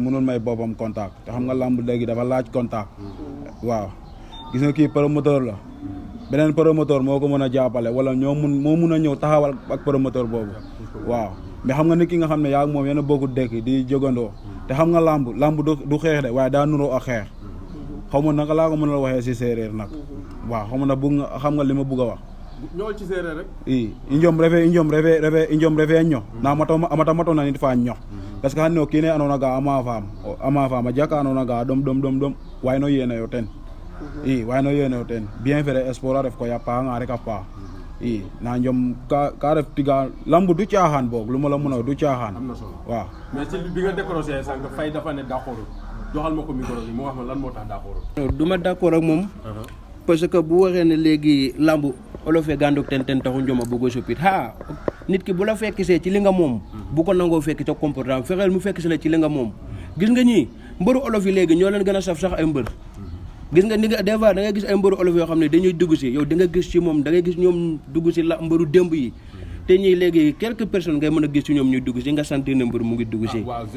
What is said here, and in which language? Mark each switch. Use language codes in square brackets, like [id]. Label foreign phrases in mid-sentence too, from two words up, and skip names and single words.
[wo] mënul may boppam contact te xam nga làmb léegi dafa laaj contact waaw gis nga kii promoteur la beneen promoteur moo ko mën a jàppale wala moo mun a ñëw taxawal ak promoteur boobu waaw mais xam nga nit ki nga xam ne yaa moom yéen a bokku dëkk di jógandoo te xam nga làmb du xeex de waaye daa nuroo ak xeex xaw ma naka laa ko mën a waxee si séeréer nag waaw xam na bëgg nga xam nga li ma bëgg a wax ñëwal ci séeréer rek [srr] i injom refe ño na amata matona nit fa ño [fr] parce que [srr] xanne o kiine andona ga ama faam a jaka andona ga ɗom wayno yeneyo ten i wayno yeneyo ten [fr] bien vrai sport [srr] a ref koy a paanga rek a paax i na njom ka ref tiga [wo] lamb du caaxaan boog lu ma la mën a du caaxaan am na solo waaw mais ci bi nga décroché sànq fay dafa ne d'accord joxal ma ko micro bi mu wax ma lan moo tax d'accord du ma d'accord ak moom parce que bu waxee ne léegi lamb olofee gàndoog ten taxu njoma bëggo soppit nit ki bu la fekkisee ci li nga moom bu ko nangoo fekk ca comportement fexeel mu fekk si la ci li nga moom gis nga ñii mbëru olof yi léegi ñoo leen gën a saf sax ay mbër gis nga ni nga des fois da ngay gis ay mbëru olof yoo xam ne dañuy dugg si yow da nga gis ci moom da ngay gis ñoom dugg si la mbëru démb yi te ñii léegi [fr] quelques personnes [wo] ngay mën a gis ci ñoom ñuy dugg si nga sentir ne mbër mu ngi dugg si